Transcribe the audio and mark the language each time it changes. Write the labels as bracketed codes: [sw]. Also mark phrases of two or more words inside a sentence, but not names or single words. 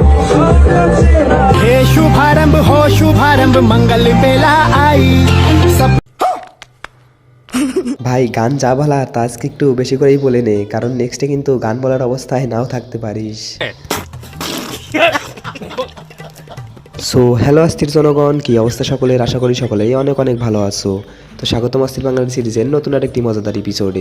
[hi] हे शुभारंभ हो शुभारंभ मंगल बेला आई सब। [bn] ভাই গান যা বলার তা আজকে একটু বেশি করেই বলে নে, কারণ নেক্সটে কিন্তু গান বলার অবস্থায় নাও থাকতে পারিস। সো হ্যালো অস্থির জনগণ, কি অবস্থা সকলের? আশা করি সকলেই অনেক অনেক ভালো আছো। তো স্বাগতম অস্থির বাঙালি সিরিজের নতুন আরেকটি মজাদার এপিসোডে।